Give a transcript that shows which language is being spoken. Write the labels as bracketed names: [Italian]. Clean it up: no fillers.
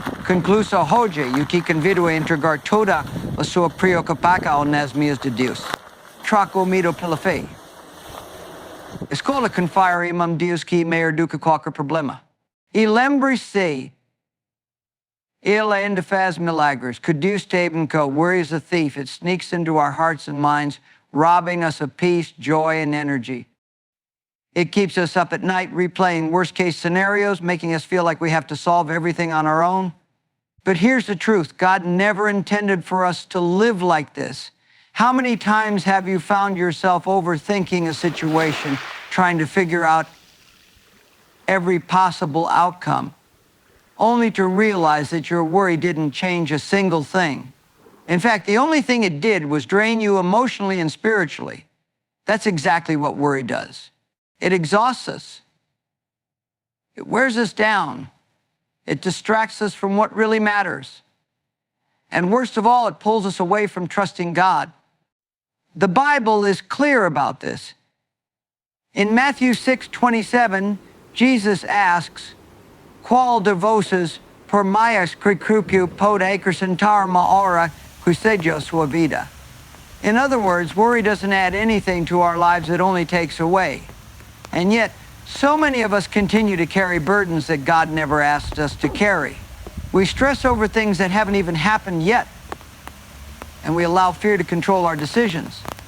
[Portuguese] Concluso hoje, eu te convido a entregar toda a sua preocupação nas mãos de Deus. Troca o medo pela fé. Escolha confiar em Deus que é maior do que qualquer problema. E lembre-se, Ele ainda faz milagres. Que Deus sabe que [English] worry is a thief. It sneaks into our hearts and minds, robbing us of peace, joy, and energy. It keeps us up at night replaying worst-case scenarios, making us feel like we have to solve everything on our own. But here's the truth. God never intended for us to live like this. How many times have you found yourself overthinking a situation, trying to figure out every possible outcome, only to realize that your worry didn't change a single thing? In fact, the only thing it did was drain you emotionally and spiritually. That's exactly what worry does. It exhausts us. It wears us down. It distracts us from what really matters. And worst of all, it pulls us away from trusting God. The Bible is clear about this. In Matthew 6:27, Jesus asks, [Portuguese] "Qual de vossos por mais que pode acrescentar uma hora que seja sua vida?" [English] In other words, worry doesn't add anything to our lives, it only takes away. And yet, so many of us continue to carry burdens that God never asked us to carry. We stress over things that haven't even happened yet, and we allow fear to control our decisions.